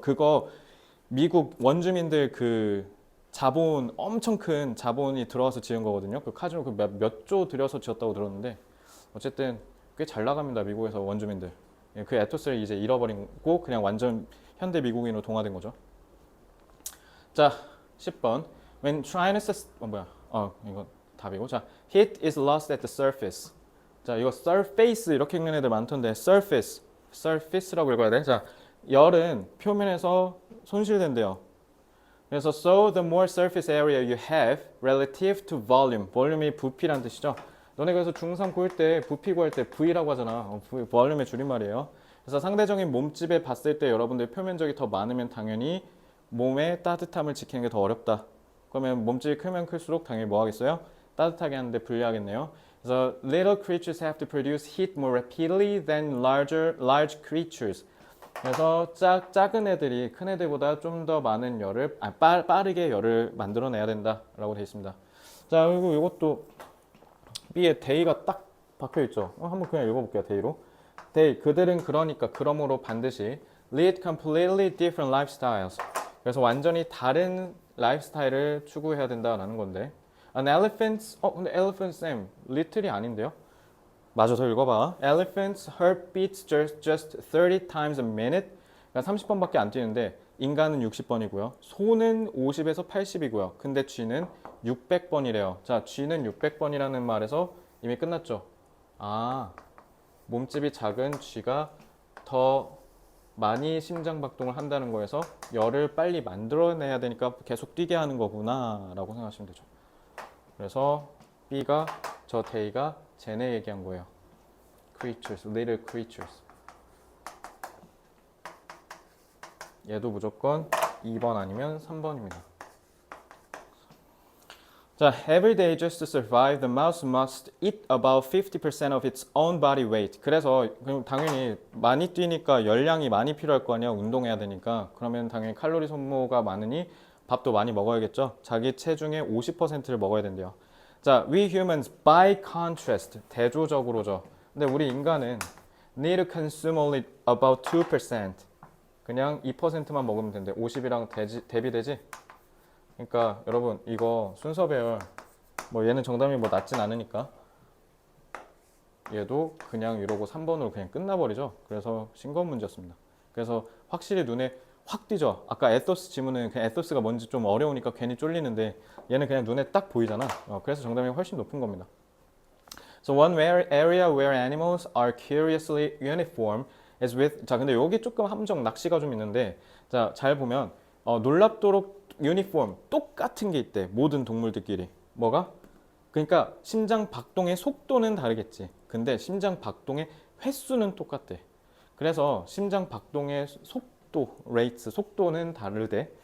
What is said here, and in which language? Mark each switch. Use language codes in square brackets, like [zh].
[ko] 그거 미국 원주민들 그 자본 엄청 큰 자본이 들어와서 지은 거거든요. 그 카지노 그 몇 조 들여서 지었다고 들었는데 어쨌든 꽤 잘 나갑니다. 미국에서 원주민들. 그 에토스를 이제 잃어버리고 그냥 완전 현대 미국인으로 동화된 거죠. 자, 10번. [en] When trying to [ko] 이거 답이고. 자, [en] heat is lost at the surface. [ko] 자, 이거 surface 이렇게 읽는 애들 많던데 surface라고 읽어야 돼. 자, 열은 표면에서 손실된대요. 그래서 [en] so the more surface area you have relative to volume. [ko] 볼륨이 부피란 뜻이죠. 너네 그래서 중3 고일 때 부피 구할 때 V라고 하잖아. 볼륨의 줄임말이에요. 그래서 상대적인 몸집에 봤을 때 여러분들 표면적이 더 많으면 당연히 몸의 따뜻함을 지키는 게 더 어렵다. 그러면 몸집이 크면 클수록 당연히 뭐 하겠어요? 따뜻하게 하는데 불리하겠네요. 그래서 [en] little creatures have to produce heat more rapidly than large creatures. [ko] 그래서 작은 애들이 큰 애들보다 좀 더 많은 열을 빠르게 열을 만들어내야 된다라고 되어 있습니다. 자, 그리고 이것도 B에 day가 딱 박혀 있죠. 한번 그냥 읽어볼게요. day로. day 그들은 그러니까 그러므로 반드시 [en] lead completely different lifestyles. [ko] 그래서 완전히 다른 라이프스타일을 추구해야 된다라는 건데. [en] An elephant [ko] 근데 elephant 쌤 little이 아닌데요? 맞아, 더 읽어봐. [en] Elephant's heart beats just 30 times a minute. [ko] 그러니까 30번밖에 안 뛰는데 인간은 60번이고요. 소는 50에서 80이고요. 근데 쥐는 600번이래요. 자, 쥐는 600번이라는 말에서 이미 끝났죠. 아, 몸집이 작은 쥐가 더 많이 심장박동을 한다는 거에서 열을 빨리 만들어내야 되니까 계속 뛰게 하는 거구나 라고 생각하시면 되죠. 그래서 B가 저 데이가 쟤네 얘기한 거예요. [en] creatures, little creatures. [ko] 얘도 무조건 2번 아니면 3번입니다. [en] 자, every day just to survive, the mouse must eat about 50% of its own body weight. [ko] 그래서 당연히 많이 뛰니까 열량이 많이 필요할 거 아니야. 운동해야 되니까. 그러면 당연히 칼로리 소모가 많으니 밥도 많이 먹어야겠죠. 자기 체중의 50%를 먹어야 된대요. [en] 자, we humans by contrast, [ko] 대조적으로죠. 근데 우리 인간은 [en] need to consume only about 2%. [ko] 그냥 2%만 먹으면 된대. 50이랑 대비되지? 그러니까 여러분 이거 순서 배열 뭐 얘는 정답이 뭐 낮진 않으니까 얘도 그냥 이러고 3번으로 그냥 끝나버리죠. 그래서 싱거운 문제였습니다. 그래서 확실히 눈에 확 띄죠. 아까 에토스 지문은 그냥 에토스가 뭔지 좀 어려우니까 괜히 쫄리는데 얘는 그냥 눈에 딱 보이잖아. 그래서 정답이 훨씬 높은 겁니다. [en] So one area where animals are curiously uniform is with. [ko] 자, 근데 여기 조금 함정 낚시가 좀 있는데, 자, 잘 보면 놀랍도록 유니폼 똑같은 게 있대. 모든 동물들끼리. 뭐가? 그러니까 심장 박동의 속도는 다르겠지. 근데 심장 박동의 횟수는 똑같대. 그래서 심장 박동의 속도는 다르대.